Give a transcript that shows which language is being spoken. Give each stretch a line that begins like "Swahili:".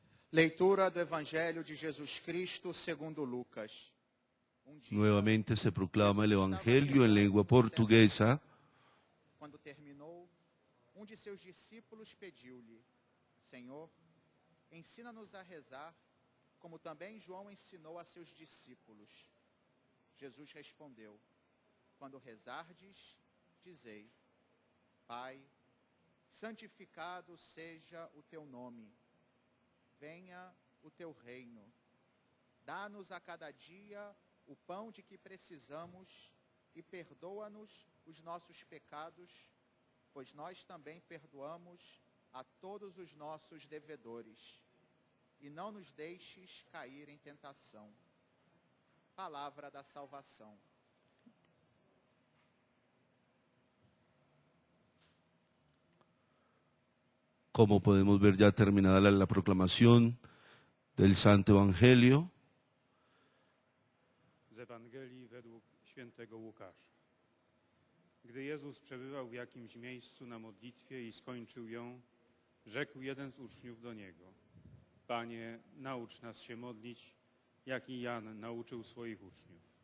Portuguese: Leitura do Evangelho de Jesus Cristo segundo Lucas.
Spanish: Nuevamente se proclama el Evangelio en lengua portuguesa.
Portuguese: Quando terminou, de seus discípulos pediu-lhe, Senhor, ensina-nos a rezar, como também João ensinou a seus discípulos. Jesus respondeu, quando rezardes, dizei, Pai, santificado seja o teu nome. Venha o teu reino. Dá-nos a cada dia o pão de que precisamos e perdoa-nos os nossos pecados, pois nós também perdoamos a todos os nossos devedores. E não nos deixes cair em tentação. Palavra da salvação.
Spanish: Como podemos ver ya terminada la proclamación del Santo Evangelio.
Polish: Z Ewangelii według świętego Łukasza. Gdy Jezus przebywał w jakimś miejscu na modlitwie i skończył ją, rzekł jeden z uczniów do Niego: Panie, naucz nas się modlić, jak i Jan nauczył swoich uczniów.